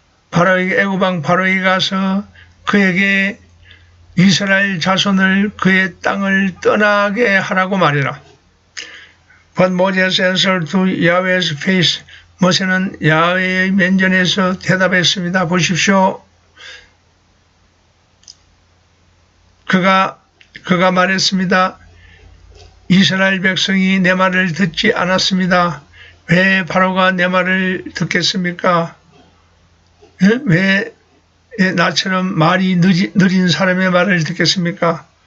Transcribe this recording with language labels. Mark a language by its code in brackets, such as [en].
[ko] 바로에게 애굽왕 바로에게 가서 그에게 이스라엘 자손을 그의 땅을 떠나게 하라고 말해라. [en] But Moses answered to Yahweh's face. [ko] 모세는 야훼의 면전에서 대답했습니다. 보십시오. 그가 말했습니다. 이스라엘 백성이 내 말을 듣지 않았습니다. 왜 바로가 내 말을 듣겠습니까? 왜 나처럼 말이 느린 사람의 말을 듣겠습니까?